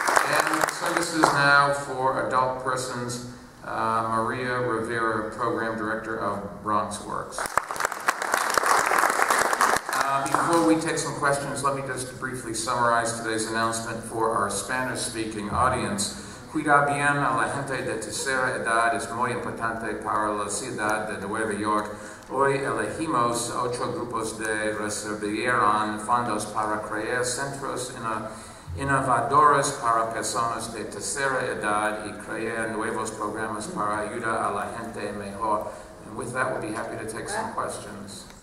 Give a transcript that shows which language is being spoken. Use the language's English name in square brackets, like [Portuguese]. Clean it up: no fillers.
[English] And services now for adult persons, Maria Rivera, Program Director of Bronx Works. Before we take some questions, let me just briefly summarize today's announcement for our Spanish-speaking audience. [Spanish] Cuidar bien a la gente de tercera edad es muy importante para la ciudad de Nueva York. Hoy elegimos 8 grupos de recibirán fondos para crear centros innovadores para personas de tercera edad y crear nuevos programas para ayudar a la gente mejor. [English] And with that, we'll be happy to take some questions.